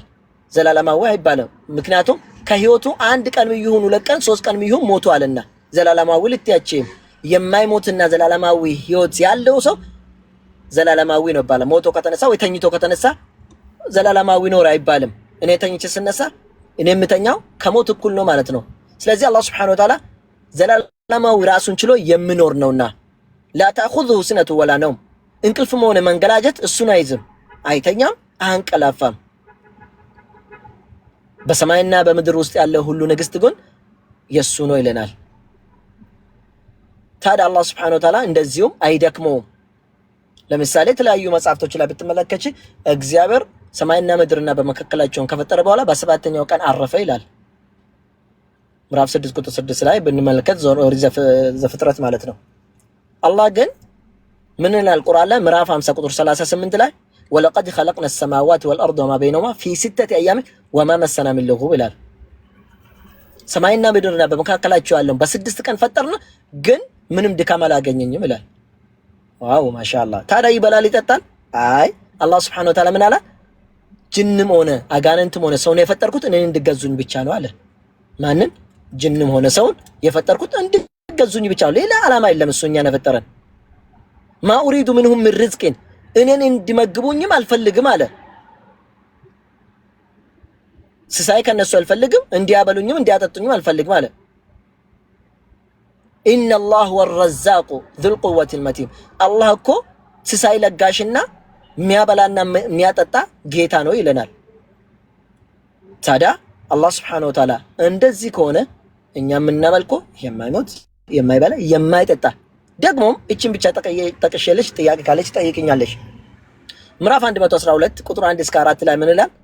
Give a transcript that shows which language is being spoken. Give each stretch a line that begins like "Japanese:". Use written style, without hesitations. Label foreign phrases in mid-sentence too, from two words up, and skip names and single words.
Amharic: ዘላለማዊ አይባልም። ምክንያቱም ከህይወቱ አንድ ቀን ይሁን 2 ቀን 3 ቀን ይሁን ሞቷልና ዘላለማዊ ልትያቸው የማይሞትና ዘላለማዊ ህይወት ያለው ሰው ዘላለማዊ ነው ይባላል። ሞቶ ከተነሳ ወይ ተኝቶ ከተነሳ ዘላለማዊ ኖር አይባልም። እኔ ተኝቼ ስነሳ እኔ የምተኛው ከሞት እኩል ነው ማለት ነው። ስለዚህ አላህ
Arabic: سبحانه وتعالى
Amharic: ዘላለማዊ ራሱን ችሎ የሚኖር ነውና
Arabic: لا تأخذه سنة ولا نوم
Amharic: እንቅልፍም ሆነ መንገላጀት እሱን አይዝም፣ አይተኛም፣ አንቀላፋም። በሰማይና በምድር ውስጥ ያለው ሁሉ ንግስት ግን የሱ ነው ይለናል። ታዲያ አላህ
Arabic: سبحانه وتعالى
Amharic: እንደዚሁም አይደክመውም፣ ለምሳሌ የተለያዩ መጽሐፍቶች ላይ ብትመለከች እግዚአብሔር ሰማይና ምድርና በመካከላቸውን ከፈጠረ በኋላ በሰባተኛው ቀን አረፈ ይላል። ምዕራፍ 6 ቁጥር 6 ላይ ብንመለከት ዘፍጥረት ማለት ነው። አላህ ግን ምን ይላል ቁርአን ላይ ምዕራፍ 50 ቁጥር 38 ላይ
Arabic: ولقد خلقنا السماوات والارض وما بينهما في 6 ايام وما مسنا من لغوب
Amharic: ይላል። ሰማይና ምድርና በመካከላቸው ያለውን በ6 ቀን ፈጠርን ግን ምንም ድካም አላገኘኝም ይላል። ዋው ማሻአላህ። ታዲያ ይበላል ይጠጣል? አይ አላህ
Arabic: سبحانه وتعالى
Amharic: ምን አለ? ጅንም ሆነ አጋንንትም ሆነ ሰውን የፈጠርኩት እኔን እንድገዙኝ ብቻ ነው አለ። ማንን? ጅንም ሆነ ሰውን የፈጠርኩት እንድገዙኝ ብቻ ነው። ሌላ ዓላማ የለም። እሱ እኛን የፈጠረን
Arabic: ما أريد منهم من رزق
Amharic: እኔን እንዲመግቡኝም አልፈልግም አለ። ስሳይ ከነሱ አልፈልግም፣ እንዲያበሉኝም እንዲያጠጡኝም አልፈልግም አለ።
Arabic: إن الله الرزاق ذو القوة
Amharic: መቲን አላህ እኮ ስሳይ ለጋሽና የሚያበላና የሚያጠጣ ጌታ ነው ይለናል። ታዲያ አላህ
Arabic: سبحانه وتعالى
Amharic: እንደዚህ ከሆነ እኛ የምናመልከው የማይሞት የማይበላ የማይጠጣ ደግሞም እቺን ብቻ ጠቅሼልሽ ጥያቄ ካለች ጠይቅኛለሽ። ምዕራፍ 112 ቁጥር 1 እስከ 4 ላይ ምን ይላል?